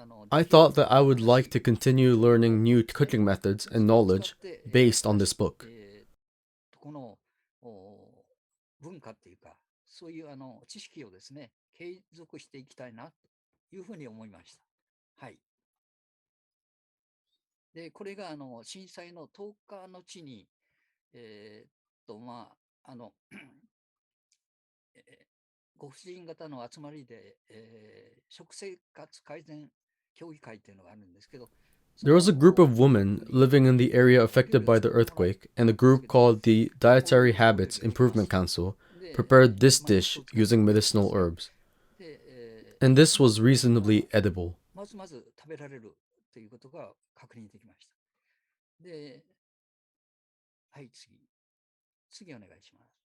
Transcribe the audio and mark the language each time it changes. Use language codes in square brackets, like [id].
[en] I thought that I would like to continue learning new cooking methods and knowledge based on this book. [ja] この文化っていうか、そういう知識をですね、継続していきたいなというふうに思いました。はい。で、これが震災の10日の地に、まあ、ご婦人方の集まりで、食生活改善協議会っていうのがあるんですけど、 [en] There was a group of women living in the area affected by the earthquake, and a group called the Dietary Habits Improvement Council prepared this dish using medicinal herbs. And this was reasonably edible. [ja] まず食べられるということが確認できました。で、はい、次お願いします。